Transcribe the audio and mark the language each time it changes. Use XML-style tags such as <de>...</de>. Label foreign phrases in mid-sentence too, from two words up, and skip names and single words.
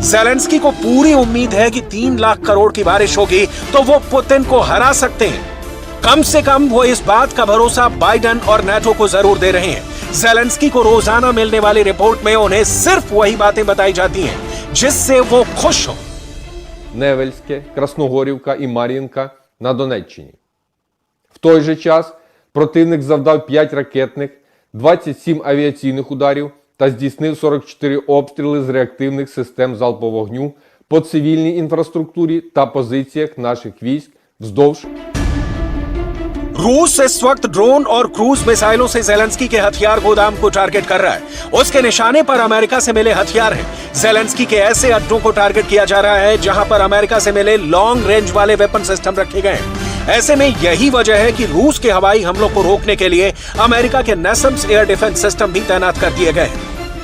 <hi>ज़ेलेंस्की को पूरी उम्मीद है कि 3 लाख करोड़ की बारिश होगी तो वो पुतिन को हरा सकते हैं। कम से कम वो इस बात का भरोसा बाइडेन और नाटो को जरूर दे रहे हैं। ज़ेलेंस्की को रोजाना मिलने वाली रिपोर्ट में उन्हें सिर्फ वही बातें बताई जाती हैं जिससे वो खुश हो।</hi> <uk>Невельське, Красногорівка і Мар'їнка на Донеччині. В той же час противник завдав 5 ракетних, 27 авіаційних ударів та здійснив 44 обстріли з реактивних систем залпового вогню по цивільній інфраструктурі та позиціях наших військ вздовж.</uk> <hi>रूस इस वक्त ड्रोन और क्रूज मिसाइलों से ज़ेलेंस्की के हथियार गोदाम को टारगेट कर रहा है। उसके निशाने पर अमेरिका से मिले हथियार हैं। ज़ेलेंस्की के ऐसे अड्डों को टारगेट किया जा रहा है जहां पर अमेरिका से मिले</hi> <en>long range</en> <hi>वाले</hi> <en>weapon system</en> <hi>रखे गए हैं। ऐसे में यही वजह है कि रूस के हवाई हमलों को रोकने के लिए अमेरिका के NASAMS</hi> <en>air defense system</en> <hi>भी तैनात कर दिए गए हैं।</hi>